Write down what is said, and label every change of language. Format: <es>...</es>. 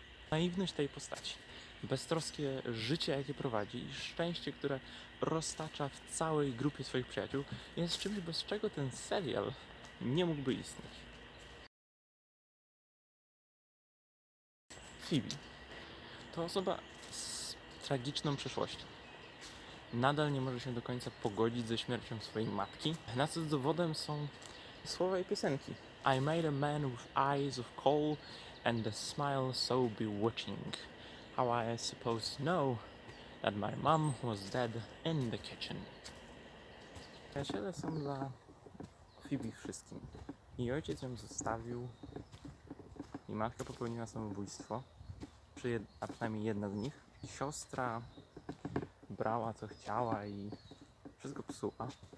<pl>Naiwność tej postaci, beztroskie życie, jakie prowadzi i szczęście, które roztacza w całej grupie swoich przyjaciół, jest czymś, bez czego ten serial nie mógłby istnieć. Phoebe to osoba z tragiczną przeszłością. Nadal nie może się do końca pogodzić ze śmiercią swojej matki, na co dowodem są słowa jej piosenki.</pl> <en>I made a man with eyes of coal and a smile so bewitching. How I suppose know that my mom was dead in the kitchen.</en> <pl>Przyjaciele są dla Phoebe wszystkim. Jej ojciec ją zostawił i matka popełniła samobójstwo, a przynajmniej jedna z nich. I siostra brała co chciała i wszystko psuła.</pl>